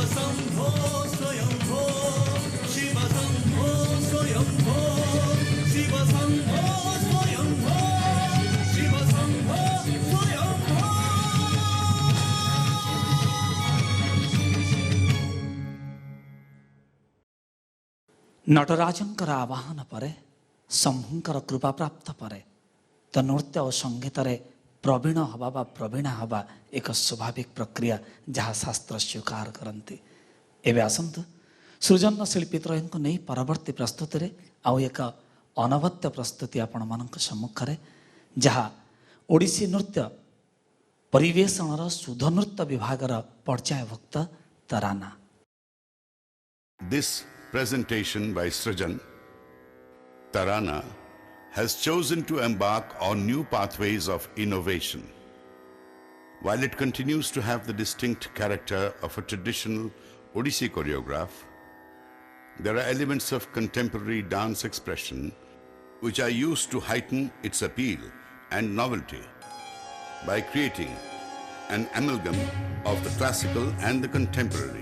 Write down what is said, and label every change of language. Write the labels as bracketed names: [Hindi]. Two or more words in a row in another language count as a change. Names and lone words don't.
[Sanskrit] शम्भो स्वयम्भो शिव शम्भो स्वयम्भो शिव शम्भो स्वयम्भो शिव शम्भो स्वयम्भो। [Odia] ନଟରାଜଙ୍କର ଆବାହନ ପରେ ଶମ୍ଭୁଙ୍କର କୃପା ପ୍ରାପ୍ତ ପରେ ତ ନୃତ୍ୟ ଓ ସଙ୍ଗୀତରେ ପ୍ରବୀଣ ହେବା ବା ପ୍ରବୀଣା ହେବା ଏକ ସ୍ୱାଭାବିକ ପ୍ରକ୍ରିୟା ଯାହା ଶାସ୍ତ୍ର ସ୍ୱୀକାର କରନ୍ତି। ଏବେ ଆସନ୍ତୁ ସୃଜନ ଶିଳ୍ପୀ ତ୍ରୟଙ୍କୁ ନେଇ ପରବର୍ତ୍ତୀ ପ୍ରସ୍ତୁତିରେ ଆଉ ଏକ ଅନବଦ୍ୟ ପ୍ରସ୍ତୁତି ଆପଣମାନଙ୍କ ସମ୍ମୁଖରେ ଯାହା ଓଡ଼ିଶୀ ନୃତ୍ୟ ପରିବେଷଣର ଶୁଦ୍ଧ ନୃତ୍ୟ ବିଭାଗର ପର୍ଯ୍ୟାୟଭୁକ୍ତ ତରାନା। [English] This presentation by Srijan, Tarana, has chosen to embark on new pathways of innovation. While it continues to have the distinct character of a traditional Odissi choreograph, there are elements of contemporary dance expression which are used to heighten its appeal and novelty by creating an amalgam of the classical and the contemporary.